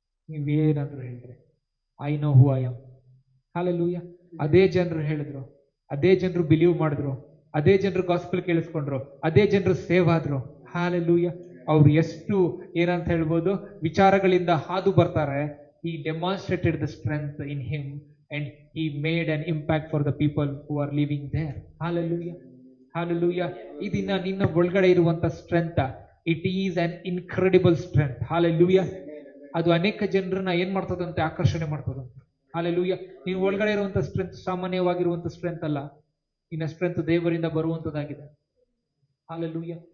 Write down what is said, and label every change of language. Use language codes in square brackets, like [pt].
[kn] ನೀವೇನಾದ್ರೂ ಹೇಳಿದ್ರೆ [en] I know who I am. [kn] Hallelujah. ಅದೇ ಜನರು ಹೇಳಿದ್ರು, ಅದೇ ಜನರು ಬಿಲೀವ್ ಮಾಡಿದ್ರು, ಅದೇ ಜನರು ಗಾಸ್ಪಲ್ ಕೇಳಿಸ್ಕೊಂಡ್ರು, ಅದೇ ಜನರು ಸೇವ್ ಆದ್ರು. ಹಾಲೆಲೂಯಾ. ಅವ್ರು ಎಷ್ಟು ಏನಂತ ಹೇಳ್ಬೋದು ವಿಚಾರಗಳಿಂದ ಹಾದು ಬರ್ತಾರೆ. [en] He demonstrated the strength in him and he made an impact for the people who are living there. Hallelujah. Hallelujah. [kn] ಇದನ್ನ ನಿನ್ನ ಒಳಗಡೆ ಇರುವಂತ strength, [en] It is an incredible strength. [kn] Hallelujah. ಅದು ಅನೇಕ ಜನರನ್ನ ಏನ್ ಮಾಡ್ತದಂತೆ? ಆಕರ್ಷಣೆ ಮಾಡ್ತದಂತೆ. ಹಾಲೆಲೂಯಾ. ನೀನು ಒಳಗಡೆ ಇರುವಂತ ಸ್ಟ್ರೆಂತ್ ಸಾಮಾನ್ಯವಾಗಿರುವಂತ ಸ್ಟ್ರೆಂತ್ ಅಲ್ಲ. ನಿನ್ನ ಸ್ಟ್ರೆಂತ್ ದೇವರಿಂದ ಬರುವಂತದ್ದಾಗಿದೆ. ಹಾಲೆಲೂಯಾ.